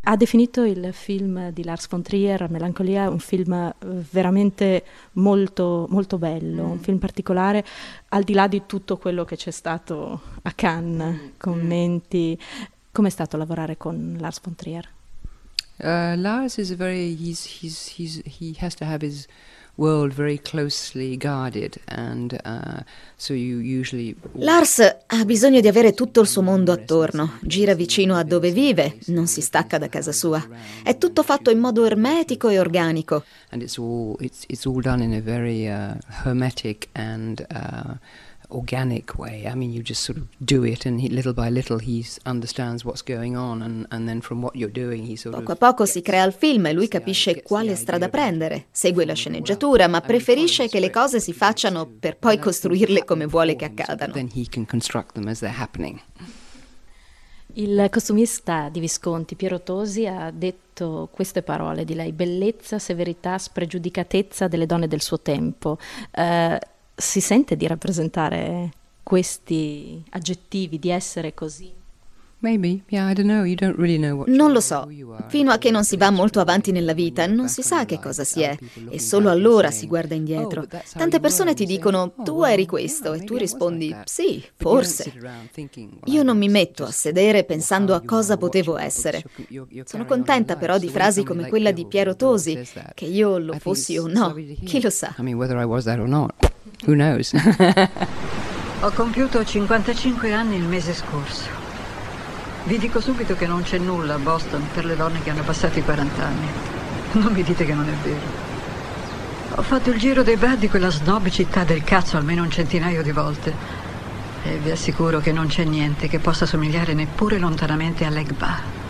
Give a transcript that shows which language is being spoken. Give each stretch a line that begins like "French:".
Italian: Ha definito il film di Lars von Trier, Melancolia, un film veramente molto, molto bello, un film particolare, al di là di tutto quello che c'è stato a Cannes, commenti. Com'è stato lavorare con Lars von Trier?
English: Lars is a very, he has to have his world very closely guarded, and so you usually...
Italian: Lars ha bisogno di avere tutto il suo mondo attorno, gira vicino a dove vive, non si stacca da casa sua, è tutto fatto in modo ermetico e organico.
English: And it's all done in a very hermetic and organic way. I mean, you just sort of do it, and little by little he understands what's going on, and then from what you're doing he sort of...
Italian: Poco a poco si crea il film e lui capisce quale strada prendere. Segue la sceneggiatura, ma preferisce che le cose si facciano per poi costruirle come vuole che accadano.
English: Then he can construct them as they're happening.
Italian: Il costumista di Visconti, Piero Tosi, ha detto queste parole di lei: bellezza, severità, spregiudicatezza delle donne del suo tempo. Si sente di rappresentare questi aggettivi, di essere così?
English: Maybe, yeah, I don't know. You don't really know what.
Italian: Non lo so. Fino a che non si va molto avanti nella vita, non si sa che cosa si è, e solo allora si guarda indietro. Tante persone ti dicono: tu eri questo, e tu rispondi: sì, forse. Io non mi metto a sedere pensando a cosa potevo essere. Sono contenta però di frasi come quella di Piero Tosi, che io lo fossi o no, chi lo sa.
English: I mean, whether I was that or not, who knows.
Italian: Ho compiuto 55 anni il mese scorso. Vi dico subito che non c'è nulla a Boston per le donne che hanno passato i 40 anni. Non mi dite che non è vero. Ho fatto il giro dei bar di quella snob città del cazzo almeno un centinaio di volte. E vi assicuro che non c'è niente che possa somigliare neppure lontanamente a Leg Bar.